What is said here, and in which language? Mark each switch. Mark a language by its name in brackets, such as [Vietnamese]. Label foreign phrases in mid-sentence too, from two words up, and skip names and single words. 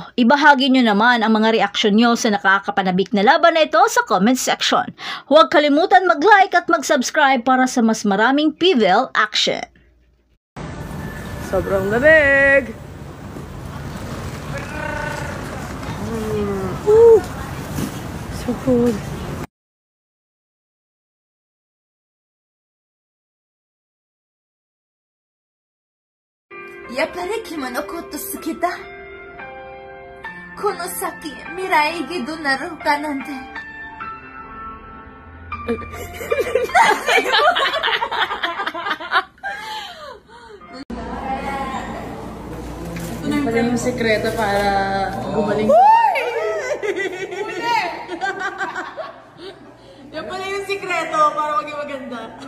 [Filipino] Ibahagi nyo naman ang mga reaksyon nyo sa nakakapanabik na laban na ito sa comment section. Huwag kalimutan mag-like at mag-subscribe para sa mas maraming PVL action. Sobrang lamig! [English] So cool. [Japanese] やっぱり君のこと好きだ。この先、未来がどうなるかなんて。 [Filipino] Ito na pala yung sekreto para gumaling. Yan pala yung sekreto para maging maganda.